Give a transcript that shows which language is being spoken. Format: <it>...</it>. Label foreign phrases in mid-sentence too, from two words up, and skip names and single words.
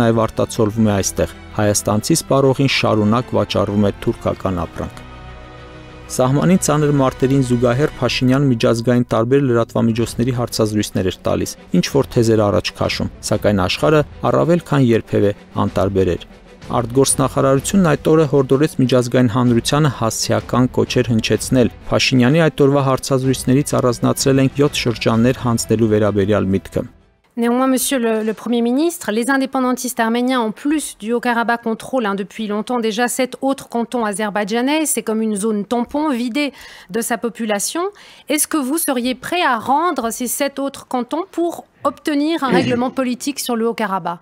<hy>նաև արտացոլվում է այստեղ։ Հայաստանցի սպառողին շարունակ վաճառվում է թուրքական ապրանք։ Սահմանին ծանր մարտերին զուգահեռ Փաշինյանը միջազգային տարբեր լրատվամիջոցների հարցազրույցներ էր տալիս, ինչ որ թեզեր առաջ քաշում, սակայն աշխարհը առավել քան երբևէ անտարբեր էր։ Արտգործնախարարությունն այդ օրը հորդորեց միջազգային հանրությանը հասցեական կոչեր հնչեցնել։ Փաշինյանի այդ օրվա հարցազրույցներից առանձնացրել ենք 7 շրջաններ հանձնելու վերաբերյալ միտքը։</hy> <fr>Néanmoins, Monsieur le Premier ministre, les indépendantistes arméniens, en plus du Haut-Karabakh, contrôlent depuis longtemps déjà 7 autres cantons azerbaïdjanais. C'est comme une zone tampon vidée de sa population. Est-ce que vous seriez prêt à rendre ces 7 autres cantons pour obtenir un règlement politique sur le Haut-Karabakh?</fr>